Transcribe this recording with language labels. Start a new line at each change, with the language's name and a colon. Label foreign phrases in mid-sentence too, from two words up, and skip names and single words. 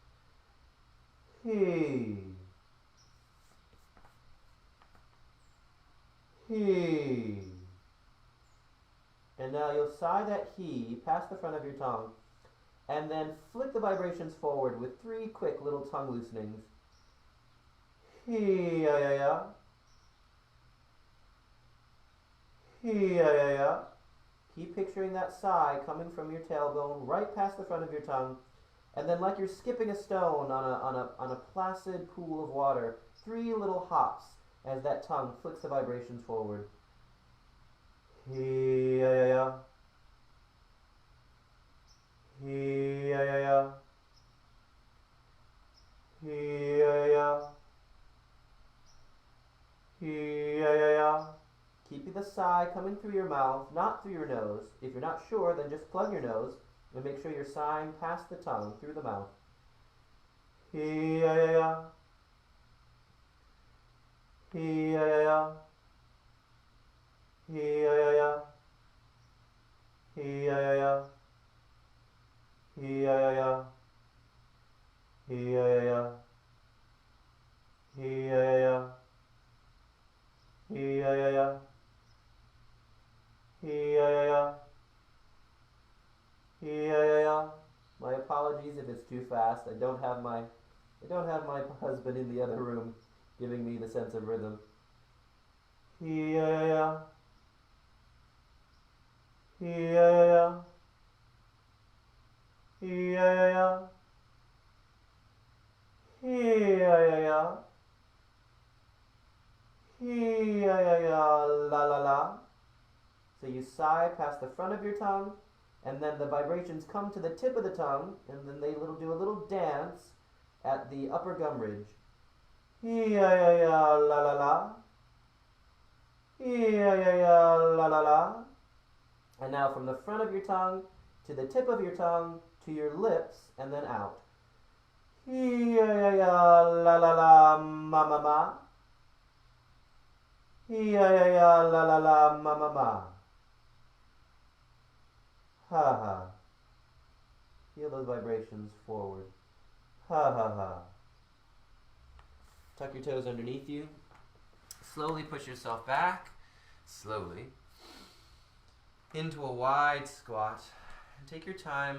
English: He. He. And now you'll sigh that he past the front of your tongue, and then flick the vibrations forward with 3 quick little tongue loosenings. He ya ya ya. He ya ya ya. Keep picturing that sigh coming from your tailbone right past the front of your tongue, and then like you're skipping a stone on a placid pool of water, 3 little hops as that tongue flicks the vibrations forward. He ya ya ya. He ya ya ya. He ya ya ya. He ya ya ya. Keep the sigh coming through your mouth, not through your nose. If you're not sure, then just plug your nose and make sure you're sighing past the tongue through the mouth. He ya ya ya. He ya ya ya. He ya ya ya. He ya ya ya. He ya ya ya. He ya ya ya. He ya ya ya. He ya ya ya. He ya ya ya. He ya ya ya. My apologies if it's too fast. I don't have my husband in the other room giving me the sense of rhythm. He ya ya ya. He ya ya ya. Hee-ya-ya-ya. Hee-ya-ya-ya. Hee-ya-ya-ya, la la la. So you sigh past the front of your tongue, and then the vibrations come to the tip of the tongue, and then they do a little dance at the upper gum ridge. Hee-ya-ya-ya, la la la. Hee-ya-ya-ya, la la la. And now from the front of your tongue to the tip of your tongue to your lips, and then out. Hee-ya-ya-ya, la la la, ma ma ma. Hee-ya-ya-ya, la la la, ma ma ma. Ha ha. Feel those vibrations forward. Ha ha ha. Tuck your toes underneath you. Slowly push yourself back. Slowly. Into a wide squat. And take your time.